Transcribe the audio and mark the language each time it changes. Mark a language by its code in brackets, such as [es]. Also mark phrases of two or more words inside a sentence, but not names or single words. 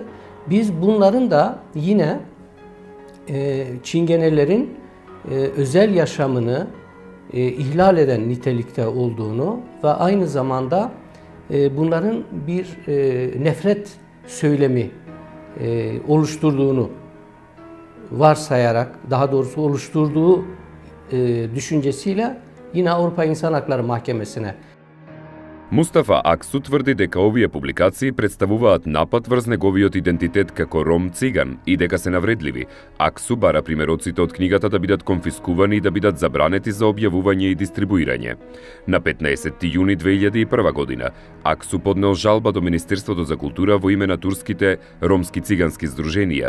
[tr] Biz bunların da yine Çingenelerin özel yaşamını ihlal eden nitelikte olduğunu ve aynı zamanda bunların bir nefret söylemi oluşturduğunu varsayarak, daha doğrusu oluşturduğu düşüncesiyle yine Avrupa İnsan Hakları Mahkemesi'ne. [mk] Мустафа Аксу тврди дека овие публикации представуваат напад врз неговиот идентитет како ром-циган и дека се навредливи. Аксу бара примероците од книгата да бидат конфискувани и да бидат забранети за објавување и дистрибуирање. На 15 јуни 2001 година Аксу поднел жалба до Министерството за култура во име на турските ромски цигански здруженија.